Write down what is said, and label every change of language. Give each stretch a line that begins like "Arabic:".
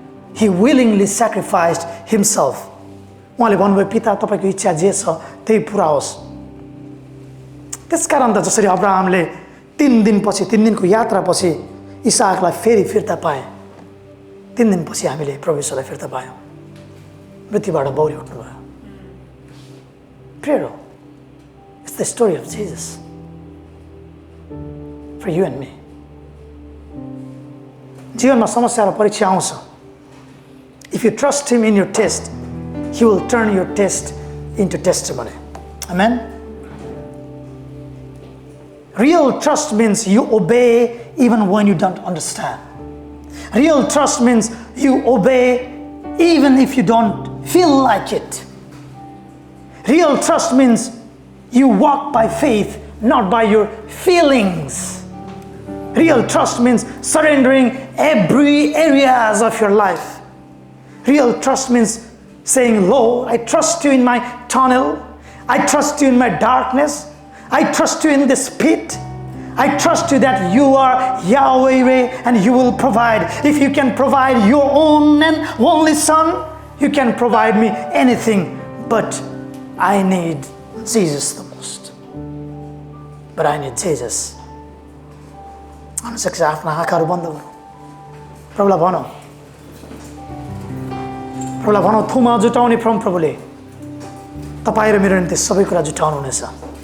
English: He willingly sacrificed himself.
Nepali: उहाँले भन्नुभयो पिता तपाईँको इच्छा जे छ त्यही पुरा होस्। त्यसकारण त जसरी अब्राहमले 3 दिनको यात्रापछि इसाकलाई फेरि फिर्ता पाए, 3 दिनपछि हामीले प्रभु येशूलाई फिर्ता पायौँ, मृत्युबाट बौरी उठ्नुभयो।
English: Prayer हो, it's the story of Jesus for you and me.
Nepali: जीवनमा समस्या र परीक्षा आउँछ,
English: If you trust him in your test, he will turn your test into testimony. Amen. Real trust means you obey even when you don't understand. Real trust means you obey even if you don't feel like it. Real trust means you walk by faith, not by your feelings. Real trust means surrendering every areas of your life. Real trust means saying, Lord, I trust you in my tunnel. I trust you in my darkness. I trust you in this pit. I trust you that you are Yahweh and you will provide. If you can provide your own and only Son, you can provide me anything. But I need Jesus the most. But I need Jesus.
Nepali: I'm सक्छ आफ्ना आँखाहरू बन्द गर्नु, प्रभुलाई भनौँ, प्रभुलाई भनौँ, थुमा जुटाउने प्रभुले तपाईँ र मेरो निम्ति सबै कुरा जुटाउनु हुनेछ।